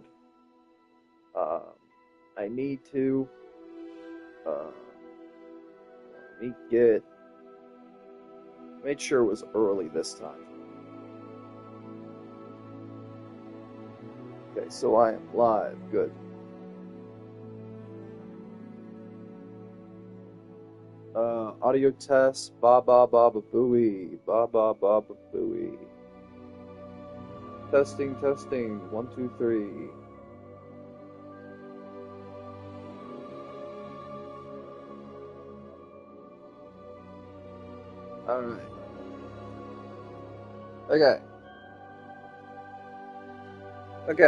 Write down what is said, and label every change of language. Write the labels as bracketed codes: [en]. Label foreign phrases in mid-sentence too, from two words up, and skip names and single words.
[en] Um, I need to uh, let me get made sure it was early this time. Okay, so I am live. Good. Audio test. Ba ba ba ba booey. Ba ba ba ba booey. Testing, testing. 1, 2, 3. All right. Okay. Okay.